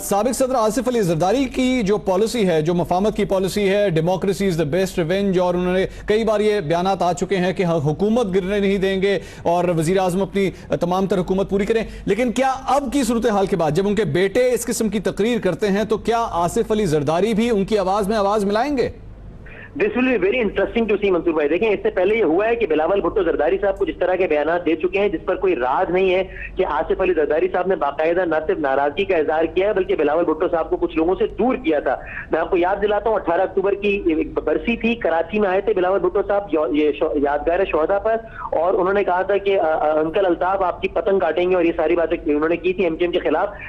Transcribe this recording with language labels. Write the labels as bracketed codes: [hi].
[ur] سابق صدر آصف علی زرداری کی جو پالیسی ہے, جو مفاہمت کی پالیسی ہے, [en] democracy is the best revenge, [ur] اور انہوں نے کئی بار یہ بیانات آ چکے ہیں کہ حکومت گرنے نہیں دیں گے اور وزیر اعظم اپنی تمام تر حکومت پوری کریں. لیکن کیا اب کی صورتحال کے بعد جب ان کے بیٹے اس قسم کی تقریر کرتے ہیں تو کیا آصف علی زرداری بھی ان کی آواز میں آواز ملائیں گے؟ [en] This will be very interesting to see Mansoor بھائی. [ur] دیکھیں اس سے پہلے یہ ہوا ہے کہ بلاول بھٹو زرداری صاحب کو جس طرح کے بیانات دے چکے ہیں جس پر کوئی راز نہیں ہے کہ آصف علی زرداری صاحب نے باقاعدہ نہ صرف ناراضگی کا اظہار کیا ہے بلکہ بلاول بھٹو صاحب کو کچھ لوگوں سے دور کیا تھا. میں آپ کو یاد دلاتا ہوں 18 اکتوبر کی برسی تھی, کراچی میں آئے تھے بلاول بھٹو صاحب یہ یادگار شہداء پر, اور انہوں نے کہا تھا کہ انکل الطاف آپ کی پتنگ کاٹیں گے, اور یہ ساری باتیں انہوں نے کی تھی ایم کیو ایم کے خلاف.